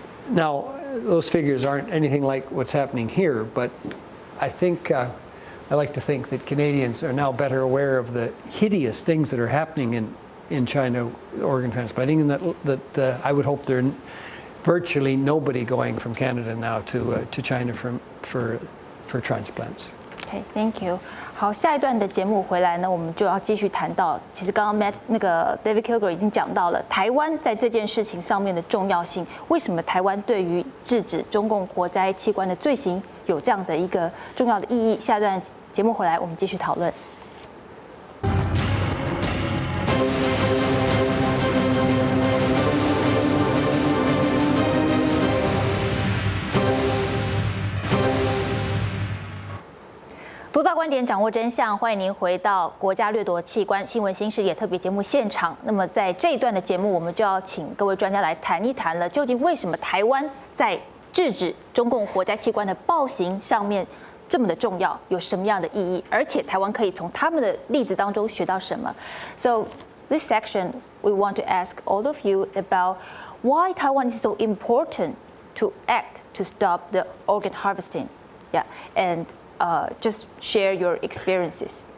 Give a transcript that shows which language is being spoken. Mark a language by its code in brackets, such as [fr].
[en] Now, those figures aren't anything like what's happening here, but I think I like to think that Canadians are now better aware of the hideous things that are happening in China, organ transplanting, and that I would hope there are virtually nobody going from Canada now to China for transplants. Okay, thank you. [zh] 好，下一段的节目回来呢，我们就要继续谈到，其实刚刚David Kilgore 已经讲到了台湾在这件事情上面的重要性。为什么台湾对于制止中共活摘器官的罪行有这样的一个重要的意义？下一段节目回来，我们继续讨论。独到观点，掌握真相，欢迎您回到国家掠夺器官新闻新视野特别节目现场。那么在这一段的节目，我们就要请各位专家来谈一谈了，究竟为什么台湾在制止中共活摘器官的暴行上面这么的重要，有什么样的意义？而且台湾可以从他们的例子当中学到什么 [en] ？So this section we want to ask all of you about why Taiwan is so important to act to stop the organ harvesting. Yeah, and just share your experiences.